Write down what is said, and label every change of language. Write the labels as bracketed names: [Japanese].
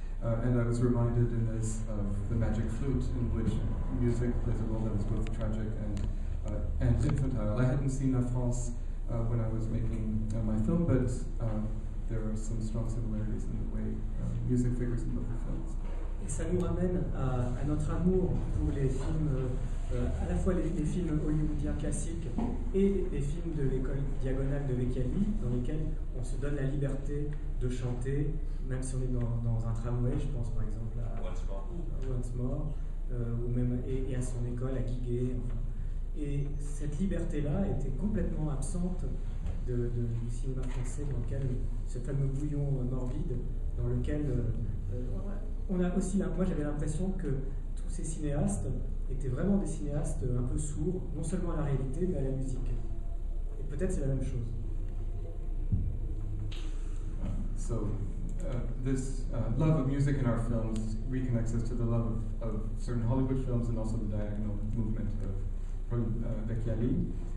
[English] And I was reminded in this of the Magic Flute, in which music plays a role that is both tragic and infantile. I hadn't seen La France when I was making my film, but there are some strong similarities in the way music figures in both the films. [French] Et ça nous ramène à notre amour pour les films, à la fois les films hollywoodiens classiques et les films de l'école diagonale de Vecchiali, dans lesquels on se donne la liberté de chanter, même si on est dans un tramway, je pense par exemple à Once More, ou même et à son école, à Guiguet. Enfin. Et cette liberté-là était complètement absente du cinéma français, dans lequel ce fameux bouillon morbide, dans lequel on a aussi, moi j'avais l'impression que tous ces cinéastes étaient vraiment des cinéastes un peu sourds, non seulement à la réalité, mais à la musique. Et peut-être c'est la même chose. [English] So this love of music in our films reconnects us to the love of certain Hollywood films and also the diagonal movement of Vecchiali.